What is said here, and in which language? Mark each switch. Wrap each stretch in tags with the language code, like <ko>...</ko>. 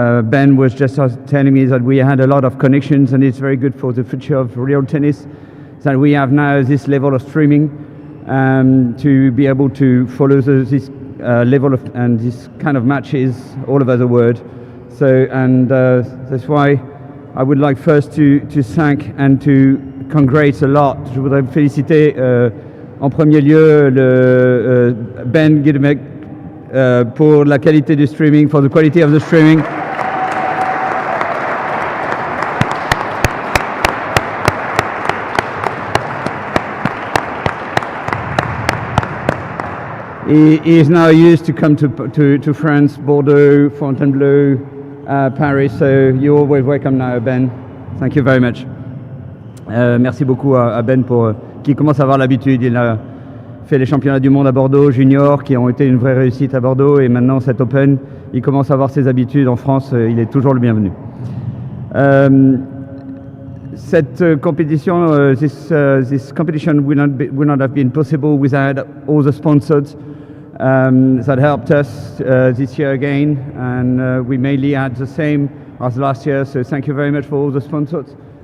<en>Ben was just telling me that we had a lot of connections and it's very good for the future of real tennis that we have now this level of streaming to be able to follow this level of and this kind of matches all over the world. So that's why I would like first to thank and to congratulate a lot.</en> <fr>Je voudrais féliciter en premier lieu Ben Gidemek pour la qualité du streaming,</fr> <en>for the quality of the streaming. He is now used to come to France, Bordeaux, Fontainebleau, Paris, so you're always welcome now, Ben. Thank you very much.</en> <fr>Merci beaucoup à Ben qui commence à avoir l'habitude. Il a fait les championnats du monde à Bordeaux, junior, qui ont été une vraie réussite à Bordeaux, et maintenant cet Open, il commence à avoir ses habitudes en France. Il est toujours le bienvenu. Cette compétition,</fr> <en>this competition would not have been possible without all the sponsors that helped us this year again, and we mainly had the same as last year, so thank you very much for all the sponsors.</en>